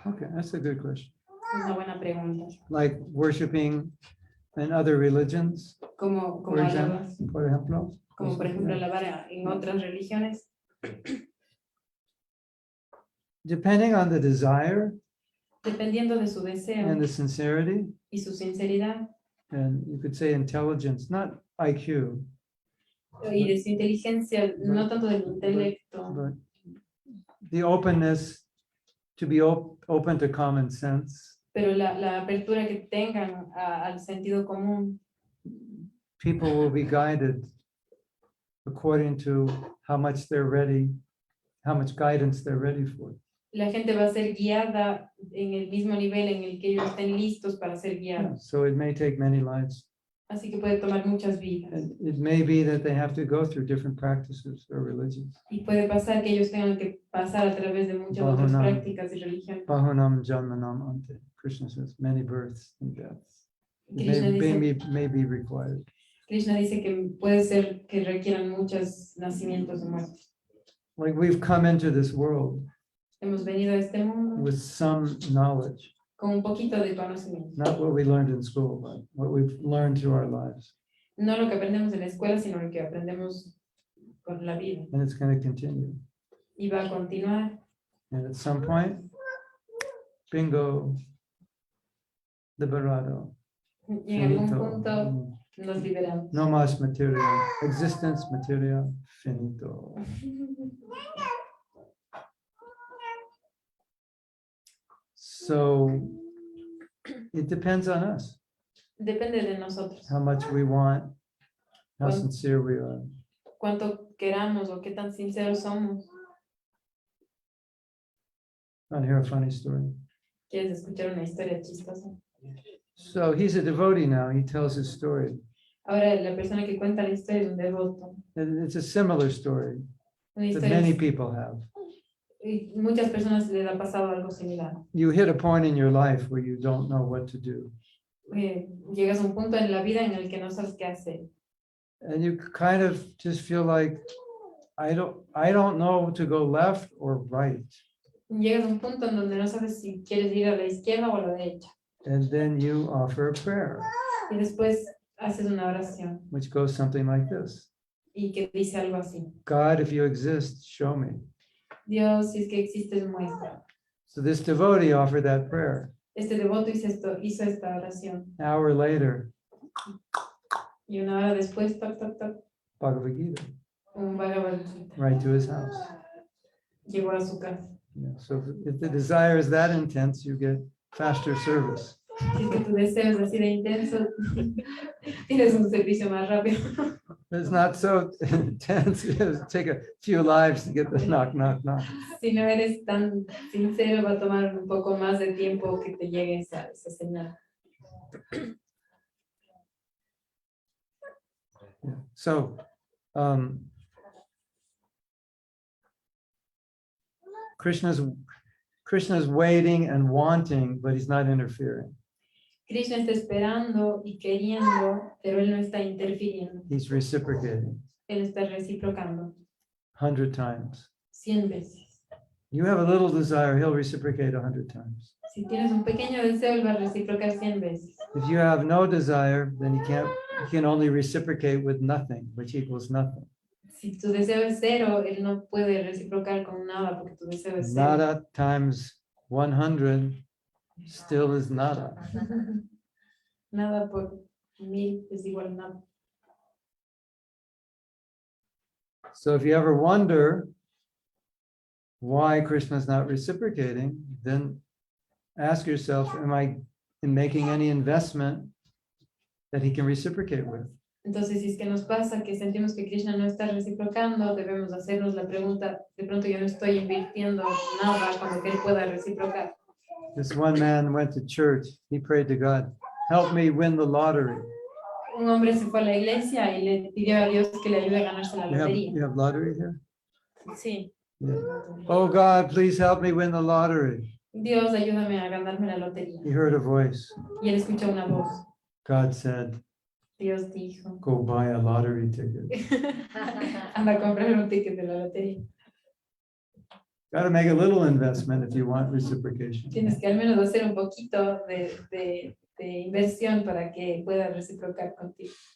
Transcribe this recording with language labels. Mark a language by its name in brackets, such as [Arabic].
[English] Okay, that's a good question. [Spanish] Es una buena pregunta. [English] Like worshiping in other religions, [Spanish] Como por ejemplo. Como por ejemplo alabar en otras religiones. [English] Depending on the desire [Spanish] Dependiendo de su deseo [English] and the sincerity, [Spanish] y su sinceridad [English] and you could say intelligence, not IQ, [Spanish] y de su inteligencia, no tanto del intelecto, [English] but the openness to be open to common sense. [Spanish] pero la apertura que tengan al sentido común. [English] People will be guided according to how much they're ready, how much guidance they're ready for. [Spanish] La gente va a ser guiada en el mismo nivel en el que ellos estén listos para ser guiados. [English] So it may take many lives. [Spanish] Así que puede tomar muchas vidas. [English] And it may be that they have to go through different practices or religions. [Spanish] Y puede pasar que ellos tengan que pasar a través de muchas otras [Sanskrit] Bahunam. [Spanish] prácticas y religiones. [Sanskrit] Bahunam janmanam ante. [English] Krishna says many births and deaths. Krishna May be required. [Spanish] Krishna dice que puede ser que requieran muchos nacimientos y muertes. [English] Like we've come into this world [Spanish] Hemos venido a este mundo [English] with some knowledge, [Spanish] con un poquito de conocimiento. [English] not what we learned in school, but what we've learned through our lives. [Spanish] No lo que aprendemos en la escuela, sino lo que aprendemos con la vida. [English] And it's going to continue. [Spanish] Y va a continuar. [English] And at some point, bingo, liberado. [Spanish] Y en algún Finito. punto nos liberamos. No más material. Existence, material, finito. [English] So it depends on us, [Spanish] Depende de nosotros. [English] how much we want, how Well- sincere we are. [Spanish] Cuánto queramos o qué tan sinceros somos. [English] Want to hear a funny story? [Spanish] ¿Quieres escuchar una historia chistosa? [English] So he's a devotee now. He tells his story. [Spanish] Ahora la persona que cuenta la historia es un devoto. [English] And it's a similar story [Spanish] Una [English] that [Spanish] historia [English] many people have. [Spanish] y muchas personas les ha pasado algo similar. [English] You hit a point in your life where you don't know what to do. [Spanish] Llegas a un punto en la vida en el que no sabes qué hacer. [English] And you kind of just feel like, I don't know to go left or right. [Spanish] Llegas a un punto en donde no sabes si quieres ir a la izquierda o a la derecha. [English] And then you offer a prayer, [Spanish] Y después haces una oración [English] which goes something like this. [Spanish] y que dice algo así. [English] God, if you exist, show me. [Spanish] Dios, si es que existes, muestra. [English] So this devotee offered that prayer. [Spanish] Este devoto hizo esta oración. [English] An hour later, [Spanish] Y una hora después, toc, toc, toc, [English] Bhagavad Gita, [Spanish] un Bhagavad Gita [English] right to his house. [Spanish] llegó a su casa. [English] Yeah, so if the desire is that intense, you get faster service. [Spanish] Si es que tu deseo es así de intenso, tienes un servicio más rápido. [English] If it's not so intense, it'll take a few lives to get the knock, knock, knock. [Spanish] Si no eres tan sincero, va a tomar un poco más de tiempo que te llegue esa señal. [English] Yeah. So, Krishna's waiting and wanting, but he's not interfering. [Spanish] Krishna está esperando y queriendo, pero él no está interfiriendo. [English] He's reciprocating [Spanish] Él está reciprocando [English] 100 times. [Spanish] 100 veces. [English] You have a little desire, he'll reciprocate 100 times. [Spanish] Si tienes un pequeño deseo, él va a reciprocar 100 veces. [English] If you have no desire, then you can only reciprocate with nothing, which equals nothing. [Spanish] Si tu deseo es cero, él no puede reciprocar con nada porque tu deseo es cero. [English] Nada times 100 still is nada. [Spanish] Nada por 1000 es igual a nada. [English] So if you ever wonder why Krishna is not reciprocating, then ask yourself, am I making any investment that he can reciprocate with? [Spanish] Entonces, si es que nos pasa que sentimos que Krishna no está reciprocando, debemos hacernos la pregunta, de pronto yo no estoy invirtiendo nada con lo que él pueda reciprocar. [English] This one man went to church. He prayed to God, help me win the lottery. [Spanish] Un hombre se fue a la iglesia y le pidió a Dios que le ayude a ganarse la lotería. [English] You have lottery here? [Spanish] Sí. [English] Yeah. Oh God, please help me win the lottery. [Spanish] Dios, ayúdame a ganarme la lotería. [English] He heard a voice. [Spanish] Y él escuchó una voz. [English] God said, [Spanish] Dios dijo, [English] go buy a lottery ticket. [Spanish] anda a comprar un ticket de la lotería. [English] Got to make a little investment if you want reciprocation. [Spanish] Tienes que al menos hacer un poquito de inversión para que pueda reciprocar contigo.